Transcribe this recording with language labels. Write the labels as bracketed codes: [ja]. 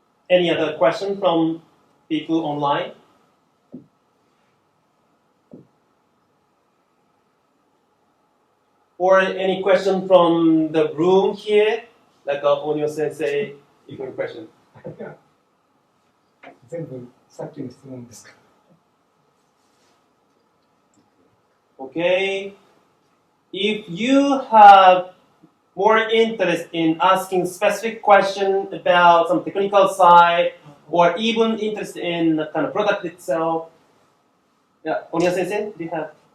[en] Any other question from people online? Or any question from the room here? Like Onyo Sensei, you have a question. [ja] 全部さっきの質問ですか。 [en] Okay. If you have more interest in asking specific question about some technical side, or even interest in the kind of product itself, yeah, Onya Sensei, do you have?